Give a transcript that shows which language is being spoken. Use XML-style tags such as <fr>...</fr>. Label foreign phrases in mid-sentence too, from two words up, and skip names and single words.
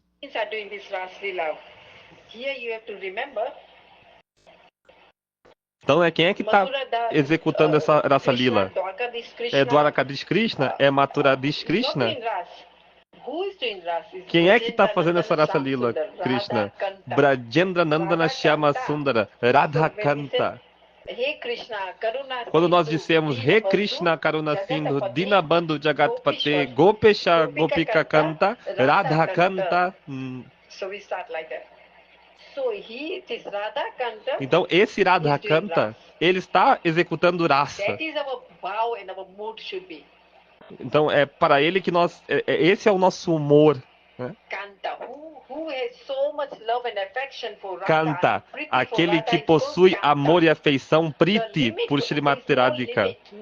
<pt>Então, quem é que está executando essa Rasa Lila? É Dwarakadish Krishna? É Mathuradish Krishna? Quem é que está fazendo essa Rasa Lila, Krishna?</pt> <sa>Brajendra Nandana Shyama Sundara, Radha Kanta.</sa> <pt>Quando nós dissemos</pt> <sa>He Krishna Karuna Sindhu, Dinabandhu Jagatpate, Gopesha Gopika Kanta, Radha Kanta.</sa> <pt>Então esse Radha Kanta, ele está executando Rasa. Então é para ele que nós, esse é o nosso humor, né? Canta, aquele que possui amor e afeição, Priti, por Srimati Radhika.</pt>